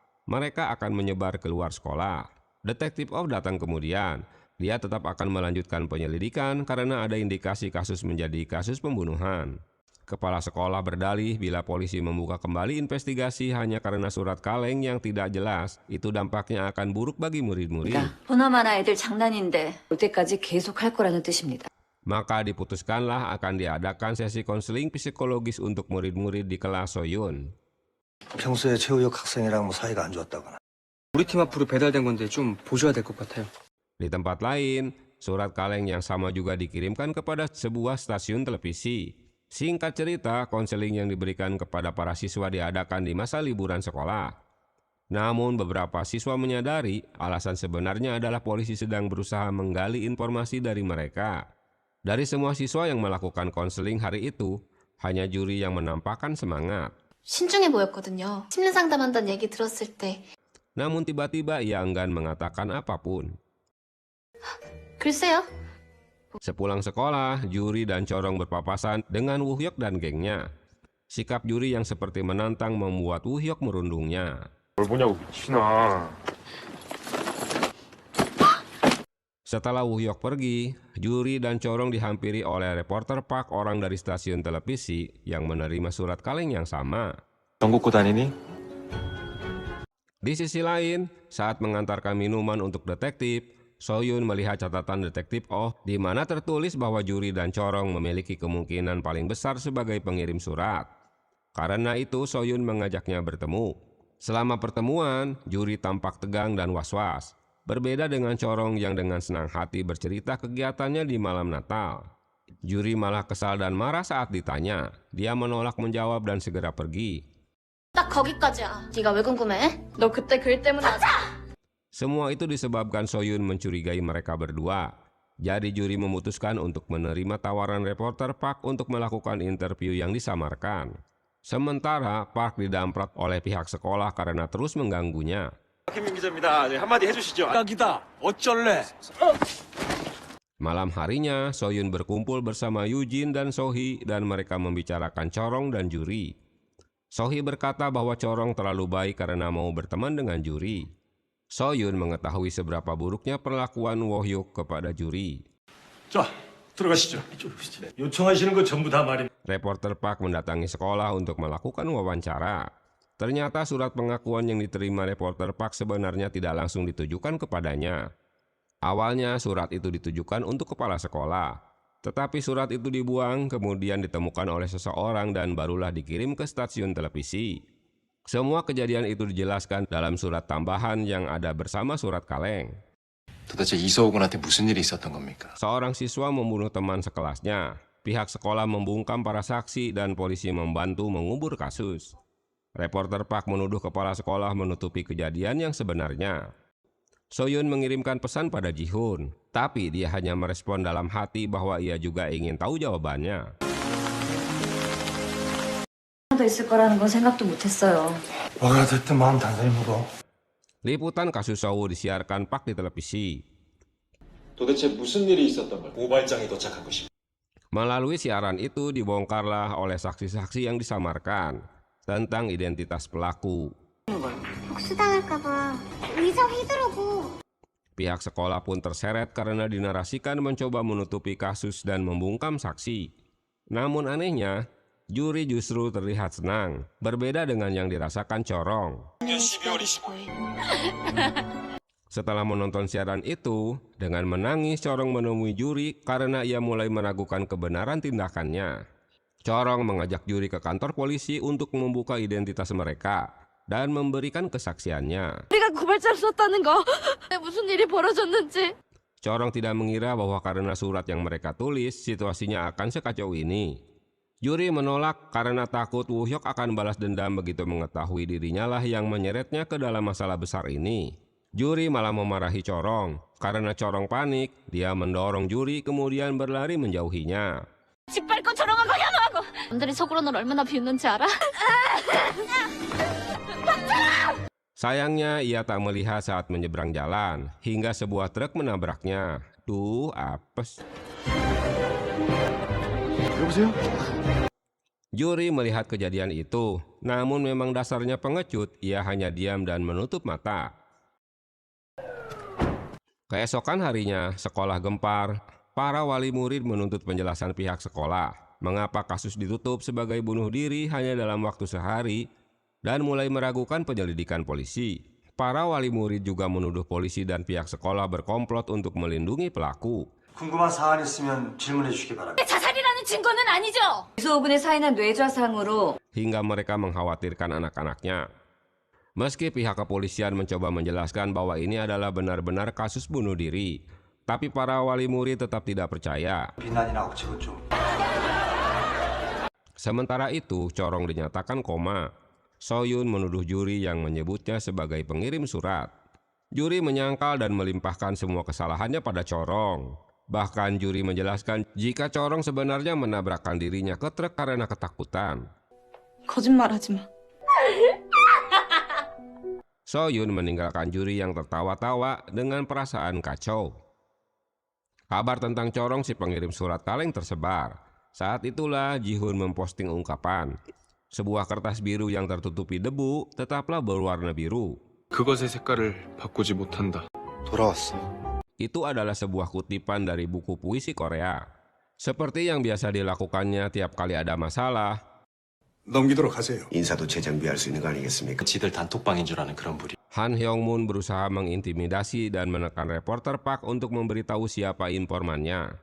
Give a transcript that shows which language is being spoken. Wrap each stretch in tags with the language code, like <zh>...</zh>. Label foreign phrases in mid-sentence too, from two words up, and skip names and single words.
<id>Mereka akan menyebar keluar sekolah. Detektif O datang kemudian. Dia tetap akan melanjutkan penyelidikan karena ada indikasi kasus menjadi kasus pembunuhan. Kepala sekolah berdalih bila polisi membuka kembali investigasi hanya karena surat kaleng yang tidak jelas, itu dampaknya akan buruk bagi murid-murid.</id> <ko>보나마나 애들 장난인데 올 때까지 계속 할 거라는 뜻입니다.</ko> <id>Maka diputuskanlah akan diadakan sesi konseling psikologis untuk murid-murid di kelas Soyun.</id> <ko>평소에 최우혁 학생이랑 뭐 사이가 안 좋았다거나. 우리 팀 앞으로 배달된 건데 좀 보셔야 될 것 같아요.</ko> <id>Di tempat lain, surat kaleng yang sama juga dikirimkan kepada sebuah stasiun televisi. Singkat cerita, konseling yang diberikan kepada para siswa diadakan di masa liburan sekolah. Namun beberapa siswa menyadari alasan sebenarnya adalah polisi sedang berusaha menggali informasi dari mereka. Dari semua siswa yang melakukan konseling hari itu, hanya juri yang menampakkan semangat.</id> <ko>신중해 보였거든요. 심리 상담한다는 얘기 들었을 때.</ko> <id>Namun tiba-tiba ia enggan mengatakan apapun.</id> <ko>글쎄요.</ko> <id>Sepulang sekolah, Juri dan Chorong berpapasan dengan Wohyuk dan gengnya. Sikap Juri yang seperti menantang membuat Wohyuk merundungnya.</id> <ko>뭘 보냐고 미친아.</ko> <id>Setelah Wohyuk pergi, Juri dan Chorong dihampiri oleh reporter Park, orang dari stasiun televisi yang menerima surat kaleng yang sama.</id> <ko>전국구 다니니?</ko> <id>Di sisi lain, saat mengantarkan minuman untuk detektif, Soyun melihat catatan detektif Oh di mana tertulis bahwa Juri dan Chorong memiliki kemungkinan paling besar sebagai pengirim surat. Karena itu Soyun mengajaknya bertemu. Selama pertemuan, Juri tampak tegang dan was-was. Berbeda dengan Chorong yang dengan senang hati bercerita kegiatannya di malam Natal. Juri malah kesal dan marah saat ditanya. Dia menolak menjawab dan segera pergi.</id> <ko>딱 거기까지야. 네가 왜 궁금해? 너 그때 글 때문에</ko> <id>Semua itu disebabkan Soyun mencurigai mereka berdua. Jadi Juri memutuskan untuk menerima tawaran reporter Park untuk melakukan interview yang disamarkan. Sementara Park didamprat oleh pihak sekolah karena terus mengganggunya.</id> <ko>김민 기자입니다. 한마디 해주시죠. 깍이다. 어쩔래?</ko> <id>Malam harinya, Soyun berkumpul bersama Yujin dan Sohee dan mereka membicarakan Corong dan Juri. Sohee berkata bahwa Corong terlalu baik karena mau berteman dengan Juri. Soyun mengetahui seberapa buruknya perlakuan Wohyuk kepada Juri.</id> <ko>자, 들어가시죠. 요청하시는 거 전부 다 말입니다.</ko> <id>Reporter Park mendatangi sekolah untuk melakukan wawancara. Ternyata surat pengakuan yang diterima reporter Park sebenarnya tidak langsung ditujukan kepadanya. Awalnya surat itu ditujukan untuk kepala sekolah, tetapi surat itu dibuang kemudian ditemukan oleh seseorang dan barulah dikirim ke stasiun televisi. Semua kejadian itu dijelaskan dalam surat tambahan yang ada bersama surat kaleng.</id> <ko>도대체 이서욱은한테 무슨 일이 있었던 겁니까?</ko> <id>Seorang siswa membunuh teman sekelasnya. Pihak sekolah membungkam para saksi dan polisi membantu mengubur kasus. Reporter Park menuduh kepala sekolah menutupi kejadian yang sebenarnya. Soyun mengirimkan pesan pada Ji-hoon, tapi dia hanya merespon dalam hati bahwa ia juga ingin tahu jawabannya.</id> <ko>더 있을 거라는 건 생각도 못했어요. 뭐가 됐든 마음 단단히 먹어.</ko> <id>Liputan kasus Sohu disiarkan Park di televisi.</id> <ko>도대체 무슨 일이 있었던 걸 고발장이 도착한 것입니다.</ko> <id>Melalui siaran itu dibongkarlah oleh saksi-saksi yang disamarkan tentang identitas pelaku.</id> <ko>복수당할까봐 의사 휘두르고.</ko> <id>Pihak sekolah pun terseret karena dinarasikan mencoba menutupi kasus dan membungkam saksi. Namun anehnya, Juri justru terlihat senang, berbeda dengan yang dirasakan Corong. Setelah menonton siaran itu, dengan menangis Corong menemui Juri karena ia mulai meragukan kebenaran tindakannya. Corong mengajak Juri ke kantor polisi untuk membuka identitas mereka dan memberikan kesaksiannya.</id> <ko>우리가 고발장 썼다는 거. 무슨 일이 벌어졌는지.</ko> <id>Corong tidak mengira bahwa karena surat yang mereka tulis, situasinya akan sekacau ini. Juri menolak karena takut Woo-hyuk akan balas dendam begitu mengetahui dirinya lah yang menyeretnya ke dalam masalah besar ini. Juri malah memarahi Corong. Karena Corong panik, dia mendorong Juri kemudian berlari menjauhinya.</id> <ko>집 밟고 저러는 거냐고 하고. 남들이 속으로 널 얼마나 비웃는지 알아?</ko> <id>Sayangnya ia tak melihat saat menyeberang jalan, hingga sebuah truk menabraknya. Duh, apes.</id> <ko>여보세요?</ko> <id>Juri melihat kejadian itu, namun memang dasarnya pengecut, ia hanya diam dan menutup mata. Keesokan harinya, sekolah gempar. Para wali murid menuntut penjelasan pihak sekolah, mengapa kasus ditutup sebagai bunuh diri hanya dalam waktu sehari, dan mulai meragukan penyelidikan polisi. Para wali murid juga menuduh polisi dan pihak sekolah berkomplot untuk melindungi pelaku.</id> <ko>궁금한 사안 있으면 질문해 주시기 바랍니다. 자살이라는 증거는 아니죠? 이소근의 사인은 뇌좌상으로</ko> <id>Hingga mereka mengkhawatirkan anak-anaknya. Meski pihak kepolisian mencoba menjelaskan bahwa ini adalah benar-benar kasus bunuh diri, tapi para wali murid tetap tidak percaya.</id> <ko>비난이나 억지로 좀.</ko> <id>Sementara itu, Corong dinyatakan koma. Soyun menuduh Juri yang menyebutnya sebagai pengirim surat. Juri menyangkal dan melimpahkan semua kesalahannya pada Corong. Bahkan Juri menjelaskan jika Corong sebenarnya menabrakkan dirinya ke truk karena ketakutan.</id> <ko>거짓말하지 마.</ko> <id>Soyun meninggalkan Juri yang tertawa-tawa dengan perasaan kacau. Kabar tentang Corong si pengirim surat kaleng tersebar. Saat itulah Ji-hoon memposting ungkapan, sebuah kertas biru yang tertutupi debu tetaplah berwarna biru.</id> <ko>그것의 색깔을 바꾸지 못한다. 돌아왔어.</ko> <id>Itu adalah sebuah kutipan dari buku puisi Korea. Seperti yang biasa dilakukannya tiap kali ada masalah,</id> <ko>넘기도록 하세요. 인사도 재정비할 수 있는 거 아니겠습니까? 지들 단톡방인 줄 아는 그런 부리.</ko> <id>Han Hyung-moon berusaha mengintimidasi dan menekan reporter Park untuk memberitahu siapa informannya.</id>